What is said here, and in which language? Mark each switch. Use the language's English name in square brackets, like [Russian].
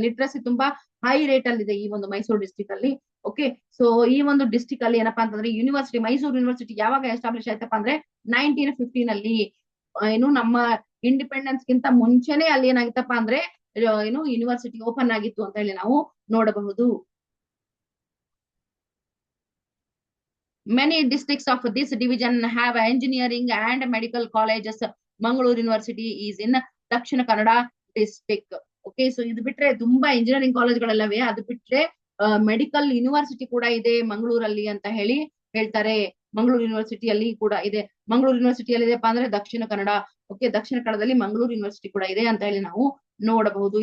[Kannada] Literacy ತುಂಬಾ high rate ಅಲ್ಲಿ ಇದೆ ಈ ಒಂದು ಮೈಸೂರು ಡಿಸ್ಟಿಕ್ ಅಲ್ಲಿ. ಓಕೆ, ಸೊ ಈ ಒಂದು ಡಿಸ್ಟಿಕ್ ಅಲ್ಲಿ ಏನಪ್ಪಾ ಅಂತಂದ್ರೆ ಯೂನಿವರ್ಸಿಟಿ, ಮೈಸೂರು ಯೂನಿವರ್ಸಿಟಿ ಯಾವಾಗ ಎಸ್ಟಾಬ್ಲಿಷ್ ಆಯ್ತಪ್ಪ ಅಂದ್ರೆ 1915 ಅಲ್ಲಿ. ಏನು ನಮ್ಮ ಇಂಡಿಪೆಂಡೆನ್ಸ್ ಗಿಂತ ಮುಂಚೆನೆ ಅಲ್ಲಿ ಏನಾಗಿತ್ತಪ್ಪ ಅಂದ್ರೆ ಏನು ಯೂನಿವರ್ಸಿಟಿ ಓಪನ್ ಆಗಿತ್ತು ಅಂತ ಹೇಳಿ ನಾವು ನೋಡಬಹುದು. [English] Many districts of this division have engineering and medical colleges. Mangalore University is in Dakshina Kannada district. [Kannada] Okay, so ಇದು ಬಿಟ್ರೆ ತುಂಬಾ ಇಂಜಿನಿಯರಿಂಗ್ ಕಾಲೇಜ್ಗಳೆಲ್ಲವೇ. ಅದು ಬಿಟ್ರೆ ಮೆಡಿಕಲ್ ಯೂನಿವರ್ಸಿಟಿ ಕೂಡ ಇದೆ ಮಂಗಳೂರಲ್ಲಿ ಅಂತ ಹೇಳಿ ಹೇಳ್ತಾರೆ. ಮಂಗಳೂರು ಯೂನಿವರ್ಸಿಟಿಯಲ್ಲಿ ಕೂಡ ಇದೆ. ಮಂಗಳೂರು ಯೂನಿವರ್ಸಿಟಿಯಲ್ಲಿ ಇದೆಪ್ಪ ಅಂದ್ರೆ ದಕ್ಷಿಣ ಕನ್ನಡ. ಓಕೆ, ದಕ್ಷಿಣ ಕನ್ನಡದಲ್ಲಿ ಮಂಗಳೂರು ಯೂನಿವರ್ಸಿಟಿ ಕೂಡ ಇದೆ ಅಂತ ಹೇಳಿ ನಾವು ನೋಡಬಹುದು.